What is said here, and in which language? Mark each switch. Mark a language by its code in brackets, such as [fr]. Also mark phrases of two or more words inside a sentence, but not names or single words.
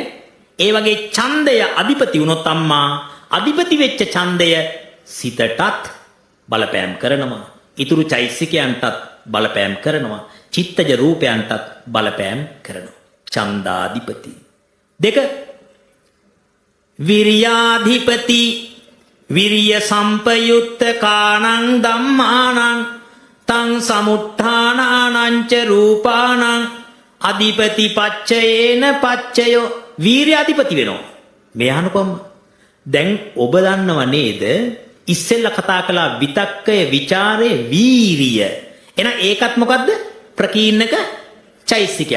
[si] ඒ වගේ ඡන්දය අධිපති වුණොත් අම්මා අධිපති වෙච්ච ඡන්දය සිතටත් බලපෑම් කරනවා. ඉතුරු චෛසිකයන්ටත් බලපෑම් කරනවා. චිත්තජ රූපයන්ටත් බලපෑම් කරනවා. ඡන්දාධිපති. දෙක විරියාධිපති. [pi] විරිය සම්පයුත්ත කාණං ධම්මානං තං සමුත්ථානානං ච රූපානං අධිපති පච්චයේන පච්චයෝ. [si] වීර්යාධිපති වෙනවා. මේ අහනකොම් දැන් ඔබ දන්නව නේද? ඉස්සෙල්ලා කතා කළා විතක්කය, ਵਿਚාරය, වීරිය. එහෙනම් ඒකත් මොකද්ද? ප්‍රකීර්ණක චෛසිකයක්.